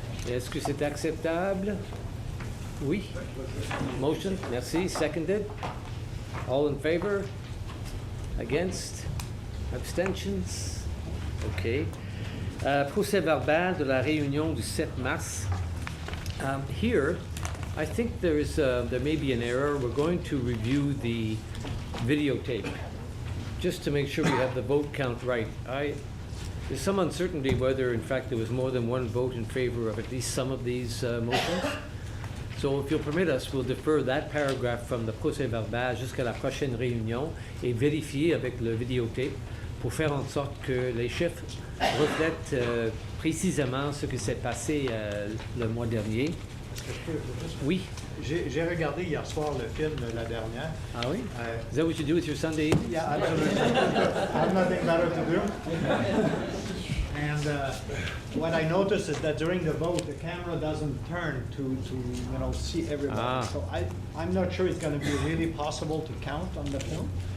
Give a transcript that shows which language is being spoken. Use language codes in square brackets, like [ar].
[fr] Est-ce que c'est acceptable? [en] Oui. Motion, merci. Seconded. All in favor? Against? Abstentions? OK. [fr] Procès verbal de la réunion du 7 mars. [en] Here, I think there may be an error. We're going to review the videotape just to make sure we have the vote count right. There's some uncertainty whether, in fact, there was more than one vote in favor of at least some of these motions. So if you'll permit us, we'll defer that paragraph from [fr] the procès verbal jusqu'à la prochaine réunion et vérifier avec le videotape pour faire en sorte que les chiffres reflètent précisément ce qui s'est passé le mois dernier. Oui. J'ai regardé hier soir le film la dernière. Ah oui? [en] Is that what you do with your Sunday evening? Yeah, absolutely. I have nothing better to do. And what I noticed is that during the vote, the camera doesn't turn to see everybody. Ah. So I'm not sure it's going to be really possible to count on the film.